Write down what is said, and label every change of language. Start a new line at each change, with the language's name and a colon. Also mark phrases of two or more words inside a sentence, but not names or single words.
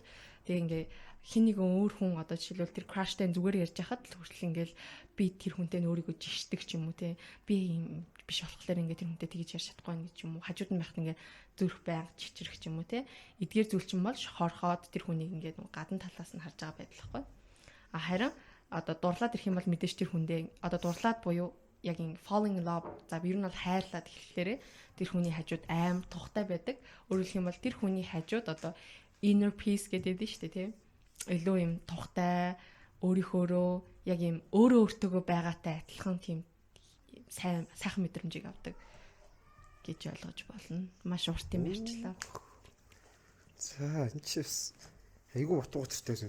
Mongolian: Тэгээ ингээ хин нэгэн өөр хүн одоо жишээлбэл тэр crashтай зүгээр ярьж хахад л хүртэл ингээл би тэр хүнтэй өөрийгөө жишдэг ч юм уу те би юм биш болохоор ингээ тэр хүнтэй тэгж ярьж чадахгүй нэг ч юм уу хажууд нь байхад ингээ зүрх байнга чичрэх ч юм уу те эдгээр зүйл чинь бол хорхоод тэр хүнийг ингээ гадна талаас нь харж байгаа байдал байхгүй. Харин одоо дурлаад ирэх юм бол мэдээж тэр хүндээ одоо дурлаад буюу яг ин
English: falling in love
Mongolian: за ер нь бол хайрлаад эхлэхлээрээ тэр хүний хажууд аим тухтай байдаг. Өөрөлдөх юм бол тэр хүний хажууд одоо
English: inner peace
Mongolian: гэдэг нь шүү дээ тийм. Илүү юм тухтай өөрийнхөөрөө яг юм өөрөө өөртөөгөө байгаатай адилхан тийм сайхан мэдрэмжийг авдаг гэж ойлгож болно. Маш урт юм ярьчлаа. За энэ чис айгүй утга учиртай байсан.